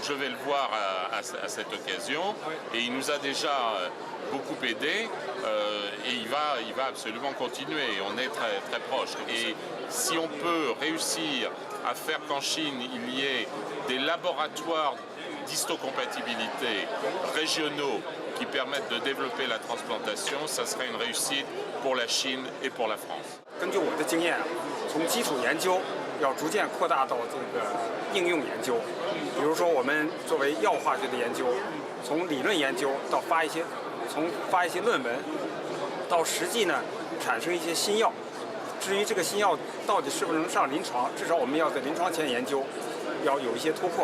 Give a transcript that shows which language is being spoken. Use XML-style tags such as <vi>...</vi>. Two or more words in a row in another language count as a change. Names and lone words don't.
<fr>Je vais le voir à cette occasion et il nous a déjà beaucoup aidé et il va absolument continuer, on est très, très proches. Et si on peut réussir à faire qu'en Chine il y ait des laboratoires d'histocompatibilité régionaux qui permettent de développer la transplantation, ça serait une réussite pour la Chine et pour la France.</fr> <zh>根据我的经验，从基础研究要逐渐扩大到这个应用研究。比如说，我们作为药物化学的研究，从理论研究到从发一些论文，到实际呢产生一些新药。至于这个新药到底是不是能上临床，至少我们要在临床前研究，要有一些突破。</zh>